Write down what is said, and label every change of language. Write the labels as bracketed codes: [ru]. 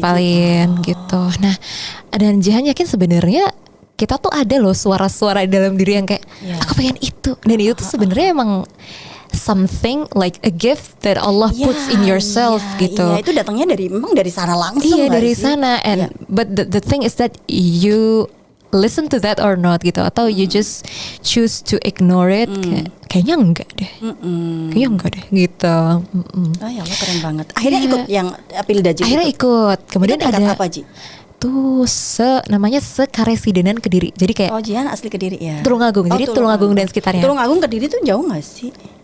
[id] Ngapalin gitu. Nah, dan Jihan yakin sebenarnya kita tuh ada loh suara-suara di dalam diri yang kayak aku pengen itu. Dan itu tuh sebenarnya emang [en] something like a gift that Allah puts in yourself gitu. [id] Iya, itu datangnya memang dari sana langsung. Iya, dari sana. [en] And but the thing is that you listen to that or not [id] gitu, atau [en] you just choose to ignore it. [id] Kayaknya enggak deh. Kayaknya enggak deh gitu. Oh ya Allah, keren banget. Akhirnya ikut yang Pildacil. Akhirnya ikut. Kemudian itu ada apa Ji? Tuh namanya Sekaresidenan Kediri. Jadi kayak Jihan asli Kediri ya. Tulungagung. Jadi Tulungagung dan sekitarnya. Tulungagung Kediri tuh jauh nggak sih?